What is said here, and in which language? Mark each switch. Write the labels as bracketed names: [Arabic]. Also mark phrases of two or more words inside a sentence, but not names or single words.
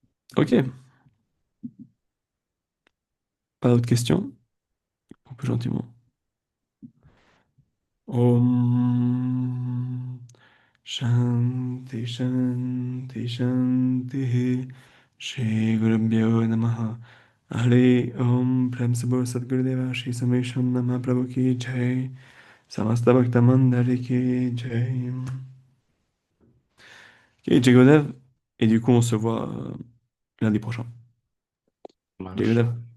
[French] Ok, pas d'autres questions? On peut gentiment. [Sanskrit] ॐ शान्ति शान्ति शान्ति श्री गुरुभ्यो नमः हरे ॐ [Hindi] प्रेम से बोल सद्गुरुदेव श्री समेशम नम प्रभु की जय समस्त भक्त मण्डली की जय. Ok, जय गुरुदेव. [French] Et du coup, on se voit lundi prochain. Ça [Hindi] Jai [French] marche. [Hindi] Gurudev.